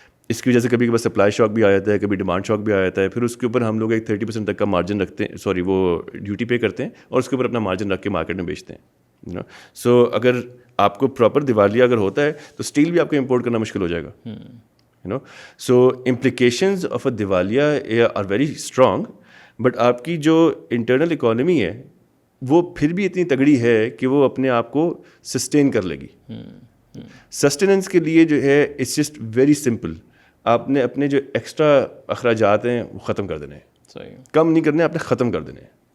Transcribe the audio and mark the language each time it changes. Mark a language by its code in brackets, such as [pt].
[ur] اس کی وجہ سے کبھی کبھی سپلائی شاک بھی آ جاتا ہے, کبھی ڈیمانڈ شاک بھی آ جاتا ہے. پھر اس کے اوپر ہم لوگ ایک 30% تک کا مارجن رکھتے ہیں, سوری وہ ڈیوٹی پے کرتے ہیں, اور اس کے اوپر اپنا مارجن رکھ کے مارکیٹ میں بیچتے ہیں. سو اگر آپ کو پراپر دیوالیہ اگر ہوتا ہے تو اسٹیل بھی آپ کو امپورٹ کرنا مشکل ہو جائے گا, you know. [en] So implications of a دیوالیہ are very strong. [ur] But آپ کی جو انٹرنل اکانومی ہے وہ پھر بھی اتنی تگڑی ہے کہ وہ اپنے آپ کو سسٹین کر لے گی. سسٹیننس کے لیے جو ہے [en] it's just very simple, [ur] آپ نے اپنے جو ایکسٹرا اخراجات ہیں وہ ختم کر دینے ہیں, کم نہیں کرنے, آپ نے ختم کر دینے ہیں.